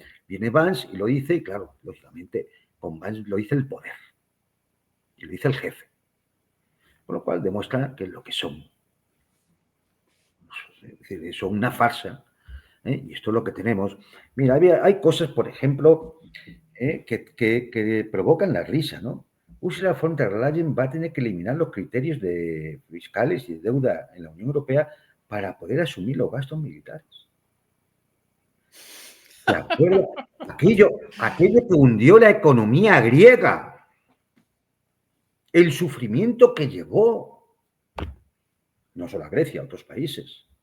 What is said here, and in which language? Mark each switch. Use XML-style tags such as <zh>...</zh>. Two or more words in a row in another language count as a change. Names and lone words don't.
<es>Viene Vance y lo dice, y claro, lógicamente, con Vance lo dice el poder, y lo dice el jefe. Con lo cual demuestra que es lo que son. Es decir, son una farsa, ¿eh? Y esto es lo que tenemos. Mira, hay cosas, por ejemplo, que provocan la risa, ¿no? Ursula von der Leyen va a tener que eliminar los criterios de fiscales y de deuda en la Unión Europea para poder asumir los gastos militares. ¿De acuerdo? Aquello que hundió la economía griega, el sufrimiento que llevó, no solo a Grecia, a otros países.</es>